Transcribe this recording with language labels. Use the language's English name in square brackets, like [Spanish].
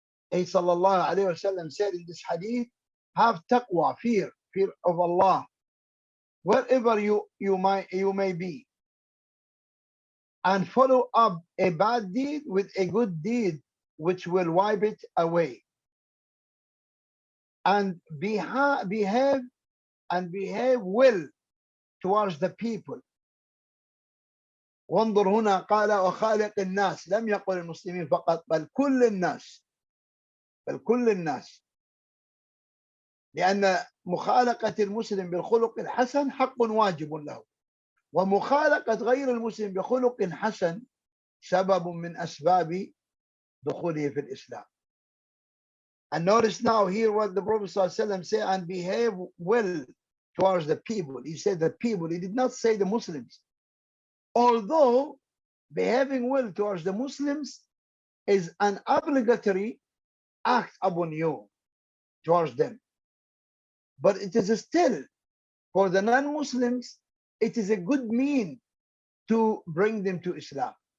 [English] He sallallahu alayhi wasallam said in this hadith, have taqwa, fear of Allah wherever you may be, and follow up a bad deed with a good deed which will wipe it away, and behave well towards the people. [Arabic] وانظر هنا قال وخالق الناس، لم يقل المسلمين فقط بل كل الناس، لأن مخالقة المسلم بالخلق الحسن حق واجب له، ومخالقة غير المسلم بخلق حسن سبب من أسباب دخوله في الإسلام. [English] And notice now here what the Prophet ﷺ said, and behave well towards the people. He said the people, he did not say the Muslims. Although behaving well towards the Muslims is an obligatory act upon you towards them, but it is still for the non-Muslims, it is a good mean to bring them to Islam.